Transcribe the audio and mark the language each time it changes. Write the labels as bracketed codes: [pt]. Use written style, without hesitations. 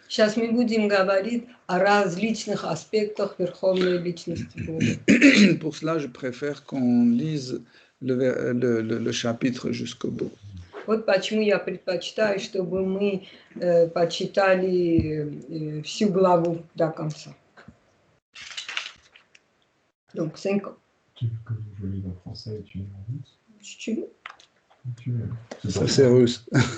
[ru] Сейчас мы будем говорить о различных аспектах Верховной Личности Бога. [fr] Pour cela, je préfère qu'on lise le chapitre jusqu'au bout. [ru] Вот почему я предпочитаю, чтобы мы почитали всю главу до конца. [fr] Donc, 5 ans. Tu veux que je lis en français et tu lis en russe? Tu veux? Tu veux. Ça, c'est russe.